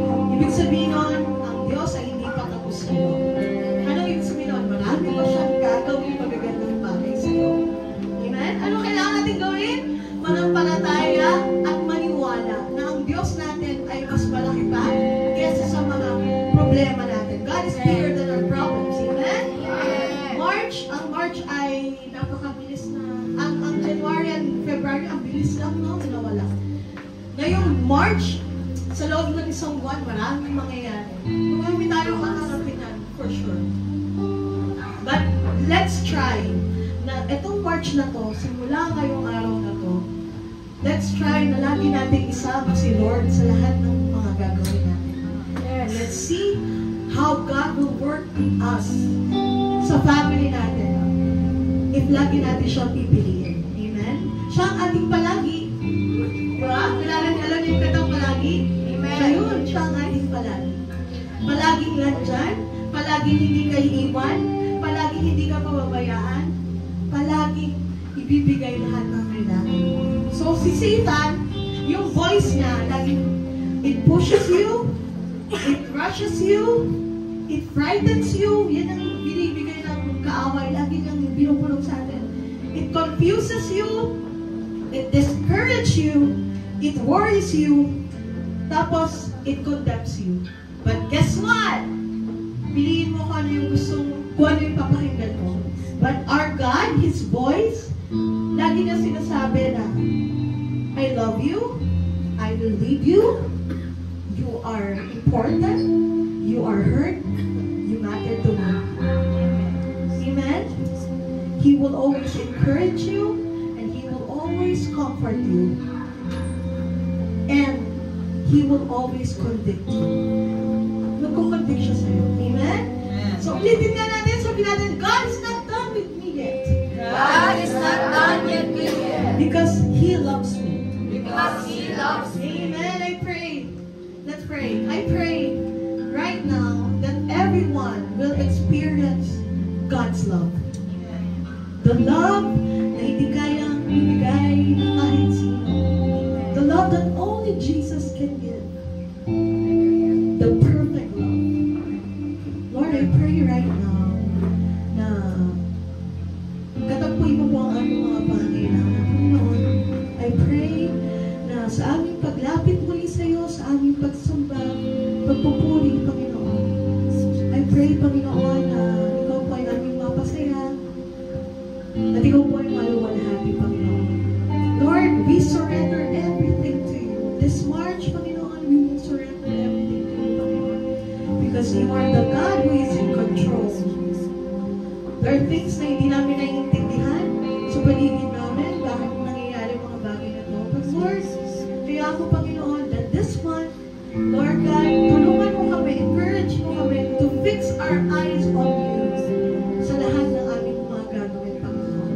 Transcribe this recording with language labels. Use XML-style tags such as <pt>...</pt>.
<tl>Ibig sabihin nun, ang Diyos ay hindi pa tapos sa'yo. Ano ibig sabihin nun? Marami pa siyang gagawin magagandang bagay sa'yo. Amen? Ano kailangan natin gawin? Manampalataya at maniwala na ang Diyos natin ay mas malaki pa kaysa sa mga problema natin.</tl> <en>God is bigger than our problems. Amen?</en> <tl>Ang March ay napakabilis na. Ang January and February, ang bilis lang, no? Nawala. Ngayong March, sa loob ng isang buwan, maraming mangyayari. Marami tayo kakarapinan,</tl> <en>for sure. But let's try</en> <tl>na itong March na to, simula ngayong araw na to,</tl> <en>let's try</en> <tl>na lagi natin isama si Lord sa lahat ng mga gagawin natin.</tl> <en>Let's see how God will work in us</en> <tl>sa family natin. If lagi natin siyang pipiliin. Amen? Siya ang ating palagi. Diba? Alam niyo yung katang palagi? Amen. Ayun, siya ang ating palagi. Palaging nandyan, palaging hindi ka iiwan, palaging hindi ka pababayaan, palaging ibibigay lahat ng kailangan.</tl> <en>So,</en> <tl>si Satan, yung voice niya, laging</tl> <en>it pushes you, it rushes you, it frightens you.</en> <tl>Yan ang binibigay ng kaaway, lagi niyang binupulong sa atin.</tl> <en>It confuses you, it discourages you, it worries you,</en> <tl>tapos</tl> <en>it condemns you. But guess what?</en> <tl>Piliin mo kung ano yung kung ano yung papakinggan mo.</tl> <en>But our God, His voice,</en> <tl>lagi niya sinasabi na,</tl> <en>I love you, I will lead you, you are important, you are heard, you matter to me. Amen? He will always encourage you, and He will always comfort you. And He will always convict you.</en> <tl>Nagko-convict siya sa'yo.</tl> <en>Amen?</en> <tl>So, ulitin nga natin, sabi natin,</tl> <en>God is not done with me yet. God is not done with me yet. Because He loves me. Because He loves me. Amen. I pray. Let's pray. I pray right now that everyone will experience God's love. The love</en> <tl>na hindi kayang ibigay ng kahit sino.</tl> <en>The love that only Jesus can give. The perfect love.</en> <tl>Lord,</tl> <en>I pray right now</en> <tl>na katagpuin mo po ang aming mga pangailangan. Panginoon,</tl> <en>I pray</en> <tl>na sa aming paglapit muli sa iyo, sa aming pagsamba, pagpupuri, Panginoon.</tl> <en>I pray,</en> <tl>Panginoon, na Ikaw po ay aming mapasaya, at Ikaw po ay maluwalhati, Panginoon.</tl> <en>Lord, we surrender everything to you. This March, Panginoon, we will surrender everything to you, Panginoon. Because you are the God who is in control. There are things</en> <tl>na hindi namin naiintindihan sa paligid namin, bakit nangyayari mga bagay na ito.</tl> <en>But Lord,</en> <tl>kaya ako, Panginoon,</tl> <en>that this month, Lord God,</en> <tl>tulungan mo kami, encourage mo kami</tl> <en>to fix our eyes on you</en> <tl>sa lahat ng aming mga gagawin, Panginoon.</tl>